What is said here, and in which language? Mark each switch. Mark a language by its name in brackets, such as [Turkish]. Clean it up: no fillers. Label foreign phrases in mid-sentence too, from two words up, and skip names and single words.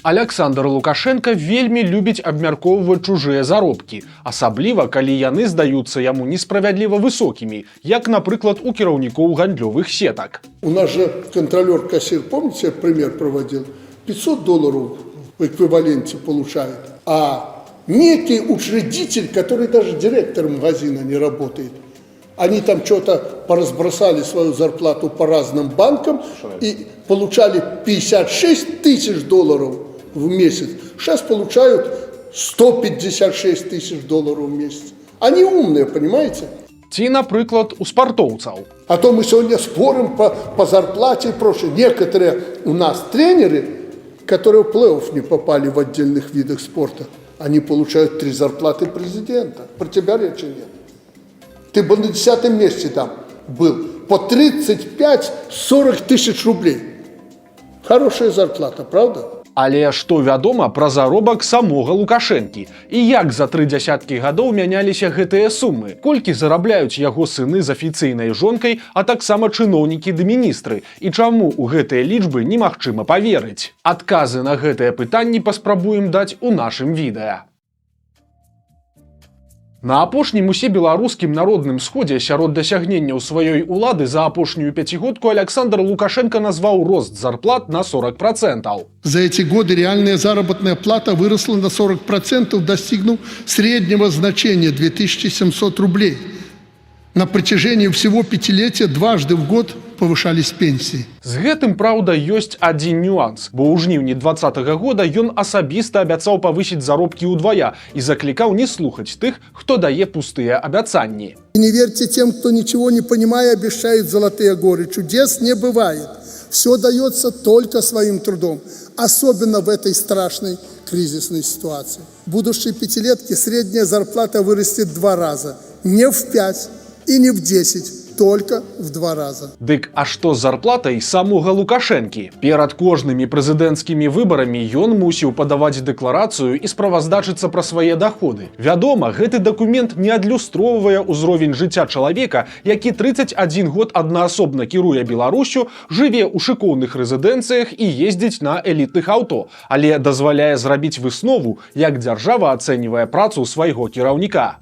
[Belarusian] Александр Лукашенко вельмі любіць абмяркоўваць чужыя заробкі, асабліва калі яны здаюцца яму несправядліва высокімі, як, напрыклад, у кіраўнікоў гандлёвых сетак. [Russian] У нас же контролер-кассир, помните, я пример проводил, $500 в эквиваленте получает, а некий учредитель, который даже директором магазина не работает, они там что-то поразбросали свою зарплату по разным банкам и получали $56 тысяч в месяц. Сейчас получают $156 тысяч в месяц. Они умные, понимаете? [Belarusian] Ці, напрыклад, у спартоўцаў. [Russian] А то мы сегодня спорим по зарплате и прочее. Некоторые у нас тренеры, которые в плей-офф не попали в отдельных видах спорта, они получают 3 зарплаты президента. Про тебя речи нет. Ты бы на 10-м месте там был. По 35-40 тысяч рублей. Хорошая зарплата, правда? [Belarusian] Але што вядома пра заробак самога Лукашэнкі? І як за 3 дзясяткі гадоў мяняліся гэтыя сумы? Колькі зарабляюць яго сыны з афіцыйнай жонкай, а таксама чыноўнікі ды міністры? І чаму ў гэтыя лічбы немагчыма паверыць? Адказы на гэтыя пытанні паспрабуем даць у нашым відэа. На апошнім усебеларускім народным сходзе сярод дасягненняў сваёй улады за апошнюю пяцігодку Александр Лукашенко назваў рост зарплат на 40%. [Russian] За эти годы реальная заработная плата выросла на 40%, достигнув среднего значения 2700 рублей. На протяжении всего пятилетия дважды в год повышались пенсии. [Belarusian] З гэтым, праўда, ёсць адзін нюанс, бо ў жніўні 2020 года ён асабіста абяцаў павысіць заробкі ўдвая і заклікаў не слухаць тых, хто дае пустыя абяцанні. [Russian] Не верьте тем, кто ничего не понимая, обещает золотые горы. Чудес не бывает. Все дается только своим трудом, особенно в этой страшной кризисной ситуации. В будущей пятилетке средняя зарплата вырастет в 2 раза, не в 5 и не в 10, только в 2 раза. [Belarusian] Дык, а што з зарплатай самога Лукашэнкі? Перад кожнымі прэзідэнцкімі выбарамі ён мусіў падаваць дэкларацыю і справаздачыцца пра свае даходы. Вядома, гэты дакумент не адлюстроўвае ўзровень жыцця чалавека, які 31 год аднаасобна кіруе Беларусю, жыве ў шыкоўных рэзідэнцыях і ездзіць на элітных аўто, але дазваляе зрабіць выснову, як дзяржава ацэньвае працу свайго кіраўніка.